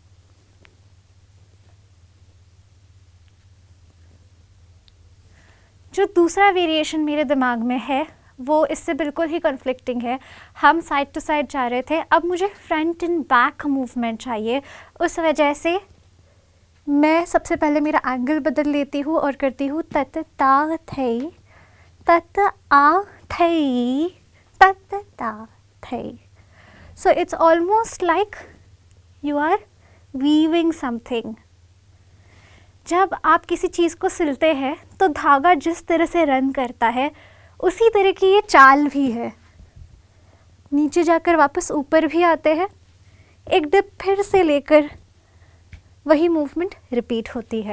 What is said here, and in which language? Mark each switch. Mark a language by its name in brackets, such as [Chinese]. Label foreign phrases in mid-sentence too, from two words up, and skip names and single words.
[Hindi] जो दूसरा वेरिएशन मेरे दिमाग में है वो इससे बिल्कुल ही कॉन्फ्लिक्टिंग है। हम [English] side to side [Hindi] जा रहे थे, अब मुझे [English] front and back movement [Hindi] चाहिए। उस वजह से मैं सबसे पहले मेरा एंगल बदल लेती हूँ और करती हूँ तत ता थई तत आ थई तत ता थई। [English] so it's almost like you are weaving something. [Hindi] जब आप किसी चीज़ को सिलते हैं तो धागा जिस तरह से रन करता है उसी तरह की ये चाल भी है। नीचे जाकर वापस ऊपर भी आते हैं, एक डिप फिर से लेकर वही मूवमेंट रिपीट होती है।